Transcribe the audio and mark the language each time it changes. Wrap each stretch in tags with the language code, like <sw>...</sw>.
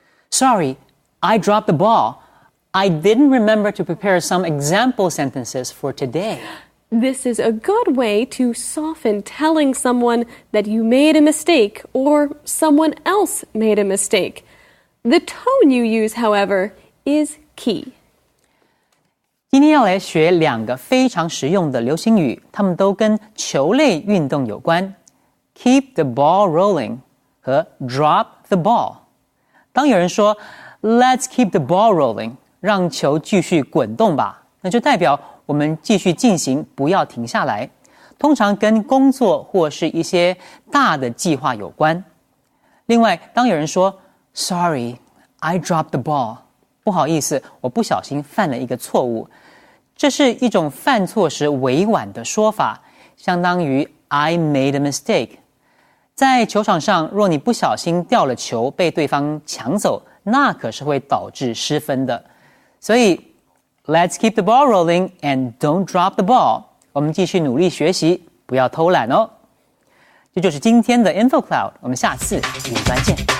<en>Sorry, I dropped the ball. I didn't remember to prepare some example sentences for today. This is a good way to soften telling someone that you made a mistake or someone else made a mistake. The tone you use, however, is key.</en> <zh>今天要来学两个非常实用的流行语，它们都跟球类运动有关。</zh> <en>Keep the ball rolling</en> <zh>和</zh> <en>drop the ball。</en> <zh>当有人说</zh> <en>Let's keep the ball rolling，</en> <zh>让球继续滚动吧，那就代表我们继续进行，不要停下来。通常跟工作或是一些大的计划有关。另外，当有人说</zh> <en>Sorry, I dropped the ball，</en> <zh>不好意思，我不小心犯了一个错误。这是一种犯错时委婉的说法，相当于</zh> <en>I made a mistake。</en> <zh>在球场上，若你不小心掉了球，被对方抢走，那可是会导致失分的。所以</zh> <en>Let's keep the ball rolling and don't drop the ball。</en> <zh>我们继续努力学习，不要偷懒哦。这就是今天的 InfoCloud， 我们下次云端见。</zh>